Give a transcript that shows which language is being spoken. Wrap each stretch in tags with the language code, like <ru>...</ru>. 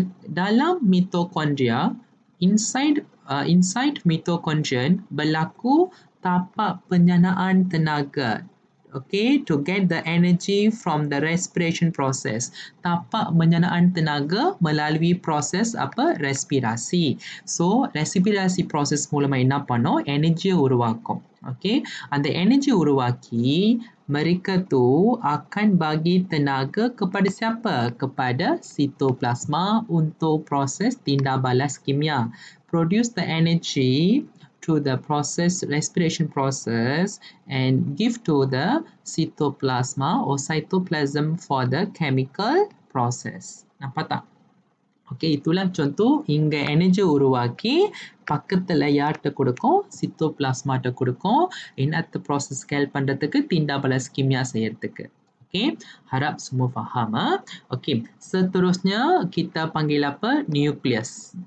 <ms>Dalam mitokondria,</ms> <en>inside mitochondrion</en> <ms>berlaku tapak penyanaan tenaga.</ms> <en>Okay, to get the energy from the respiration process.</en> <ms>Tapak penyanaan tenaga melalui proses respirasi.</ms> <ta>So,</ta> <ms>respirasi proses</ms> <ta>மூலமா என்ன பண்ணோம்? Energy உருவாக்கும்.</ta> <ms>Okay,</ms> <ta>அந்த energy உருவாக்கி</ta> <ms>mereka tu akan bagi tenaga kepada siapa? Kepada sitoplasma untuk proses tindak balas kimia.</ms> <en>Produce the energy to the respiration process and give to the cytoplasma or cytoplasm for the chemical process.</en> <ms>Nampak tak?</ms> <ta>Okay,</ta> <ms>itulah contoh</ms> <ta>இங்க energy உருவாக்கி பக்கத்துல யார்கிட்ட கொடுக்கும், சித்தோபிளாஸ்மாட்ட கொடுக்கும், என்னத்த process scale பண்றதுக்கு,</ta> <ms>tinda balas kimia</ms> <ta>செய்யறதுக்கு.</ta> <ms>Okey, harap semua faham. Okey, seterusnya kita panggil apa? Nukleus.</ms>